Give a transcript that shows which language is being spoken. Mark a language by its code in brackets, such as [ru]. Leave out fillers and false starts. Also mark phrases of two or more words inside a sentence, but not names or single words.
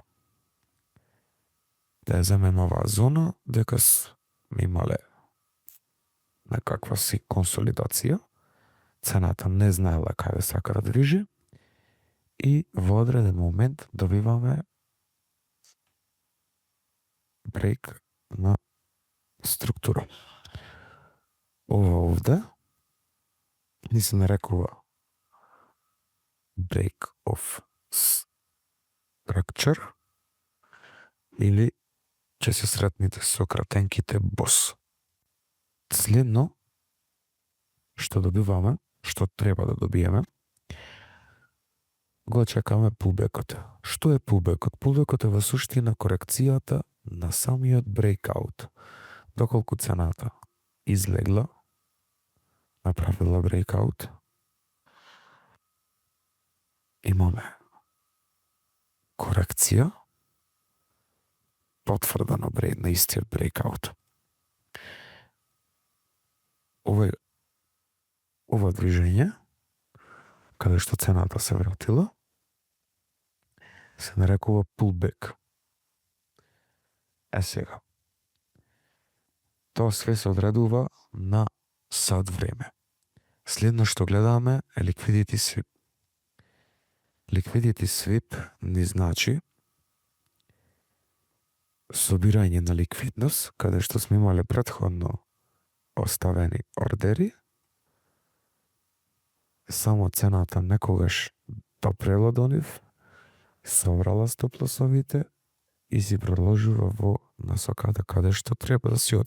[mk] Да ја земеме оваа зона, дека сме имале некаква си консолидација, цената не знаела каде сака да движи и во одреден момент добиваме брейк на структура. Ова овде ни се нарекува [en] break of structure [mk] или ќе се сретнете со кратенките BOSS. Следно што добиваме, што треба да добиеме, го чекаме pullback-от. Што е pullback-от? Pullback-от е во суштина корекцијата на самиот breakout. Доколку цената излегла, направила breakout, имаме корекција, потврда на истиот breakout. Ова движење, каде што цената се вратила, се нарекува pullback. Сега, тоа све се одредува на сат време. Следно што гледаме е [en] liquidity sweep. Liquidity sweep [mk] ни значи собирање на ликвидност, каде што сме имале претходно оставени ордери, само цената некогаш допрела до нив, собрала стоп-лосовите и си продолжува во насоката каде што треба да си оди.